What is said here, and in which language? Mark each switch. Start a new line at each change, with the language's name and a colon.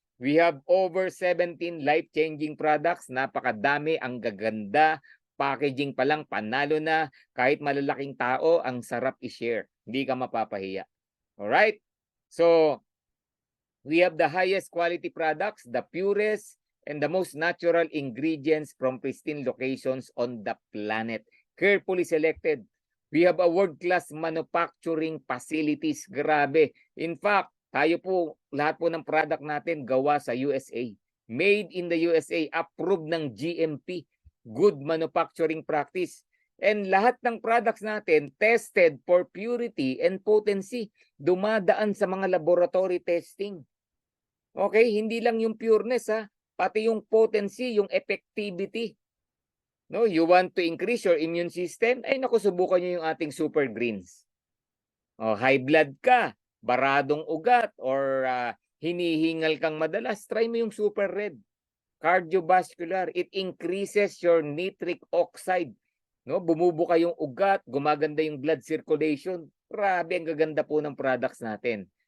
English: We have over 17 life-changing products.
Filipino: Napakadami, ang gaganda. Packaging pa lang, panalo na. Kahit malalaking tao, ang sarap i-share. Hindi ka mapapahiya. Alright?
English: So, we have the highest quality products, the purest and the most natural ingredients from pristine locations on the planet. Carefully selected. We have a world-class manufacturing facilities. Grabe. In fact,
Filipino: tayo po, lahat po ng product natin gawa sa USA.
English: Made in the USA, approved ng GMP. Good manufacturing practice.
Filipino: And lahat ng products natin
English: tested for purity and potency.
Filipino: Dumadaan sa mga laboratory testing. Okay, hindi lang yung pureness ha, pati yung potency, yung effectivity.
English: No, you want to increase your immune system?
Filipino: Ay naku, subukan niyo yung ating super greens. Oh, high blood ka, baradong ugat or hinihingal kang madalas, try mo yung super red.
English: Cardiovascular, it increases your nitric oxide.
Filipino: No, bumubuka yung ugat, gumaganda yung blood circulation. Grabe, ang gaganda po ng products natin.